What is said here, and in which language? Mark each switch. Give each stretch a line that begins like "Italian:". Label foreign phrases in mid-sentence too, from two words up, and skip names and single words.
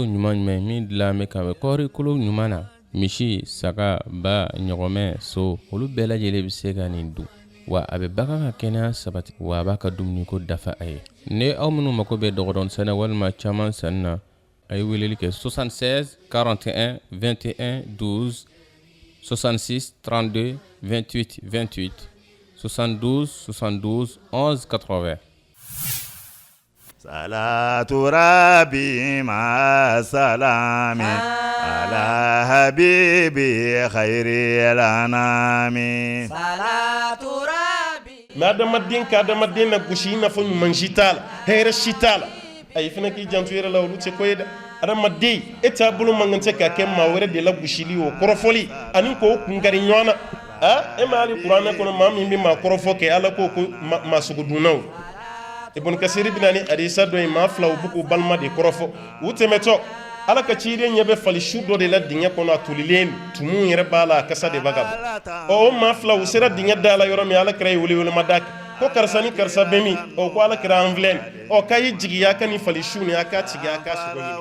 Bambara: ɲuman min dilan bɛ ka bɛ kɔɔri kolo ɲuman na misi saga ba ɲɔgɔmɛ so olu bɛɛ lajɛlen bɛ se ka nin dun wa a bɛ bagan ka kɛnɛya sabati wa a b'a ka dumuni ko dafa a ye ni aw minnu mako bɛ dɔgɔdɔn sɛnɛ walima caman sanni na a ye weleli kɛ 76 41 21 12 66 32 28 28 72 72 11 80
Arabic: صلاة ربي مع سلامي على حبيبي خير الأنام صلاة ربي
Bambara: ma adamaden ka adamaden na gosi na fo ɲuman si t'a la hɛrɛ si t'a la a ye fana k'i janto yɛrɛ la olu tɛ ko ye dɛ adamaden e t'a bolo man kan tɛ ka kɛ maa wɛrɛ de la gosili o kɔrɔfɔli ani k'o kunkari ɲɔgɔn na e ma hali kuranɛ kɔnɔ maa min bɛ maa kɔrɔfɔ kɛ ala ko maa sugu dunnaw Ibn Kasir bɛna ni hadisa dɔ ye maa fila u b'u k'u balima de kɔrɔfɔ u tɛmɛtɔ ala ka ciden ɲɛ bɛ fali su dɔ de la dingɛ kɔnɔ a tolilen tumu yɛrɛ b'a la a kasa de b'a ka bɔ o maa fila u sera dingɛ da la yɔrɔ min ala kɛra ye wele-welema da ko karisa ni karisa bɛ min ko ala kɛra an filɛ nin k'a ye jigiya ka ni fali su ni a k'a tigi a k'a sogo ɲini